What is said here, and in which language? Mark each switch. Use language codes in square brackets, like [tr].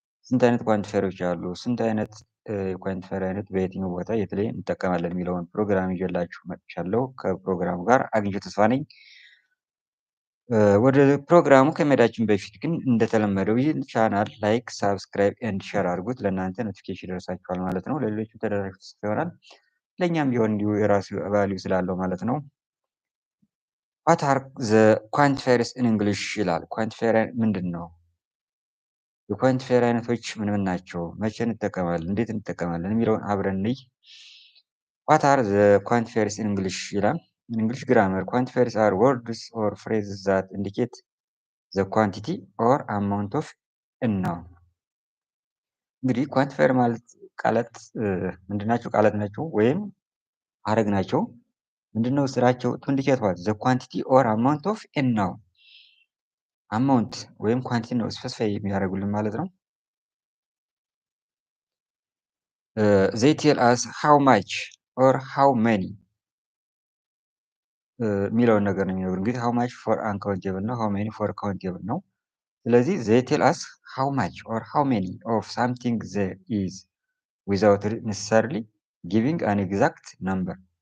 [am] ስንት አይነት ኳንቲፋየሮች አሉ? ስንት አይነት የኳንቲፋየር አይነት በየትኛው ቦታ የት ላይ እንጠቀማለን የሚለውን ፕሮግራም ይዤላችሁ መጥቻለሁ። ከፕሮግራሙ ጋር አግኝቼ ተስፋ ነኝ። ወደ ፕሮግራሙ ከመሄዳችን በፊት ግን እንደተለመደው ይህን ቻናል ላይክ፣ ሳብስክራይብ ኤንድ ሼር አድርጉት። ለእናንተ ኖቲፊኬሽን ይደርሳችኋል ማለት ነው። ለሌሎችም ተደራሽ ይሆናል። ለእኛም ቢሆን እንዲሁ የራሱ ቫልዩ ስላለው ማለት ነው። [en] ዋት አር ዘ ኳንቲፋየርስ ኢን እንግሊሽ [am] ይላል። ኳንቲፋየር ምንድን ነው? የኳንቲፋየር አይነቶች ምን ምን ናቸው? መቼ እንጠቀማለን? እንዴት እንጠቀማለን? የሚለውን አብረን እንይ። [en] ዋት አር ዘ ኳንቲፋየርስ ኢን እንግሊሽ [am] ይላል። [en] In English grammar, quantifiers are words or phrases that indicate the quantity or amount of a noun. [am] እንግዲህ ኳንቲፋየር ማለት ቃላት ምንድናቸው? ቃላት ናቸው ወይም ሀረግ ናቸው። ምንድነው ስራቸው? [en] to indicate what? the quantity or amount of a noun. [am] አማውንት ወይም ኳንቲቲ ነው ስፔሲፋይ የሚያደርጉልን ማለት ነው። [en] they tell us how much or how many [am] የሚለውን ነገር ነው የሚነግሩን። እንግዲህ [en] how much for uncountable ነው፣ how many for countable ነው። ስለዚህ they tell us how much or how many of something there is without necessarily giving an exact number.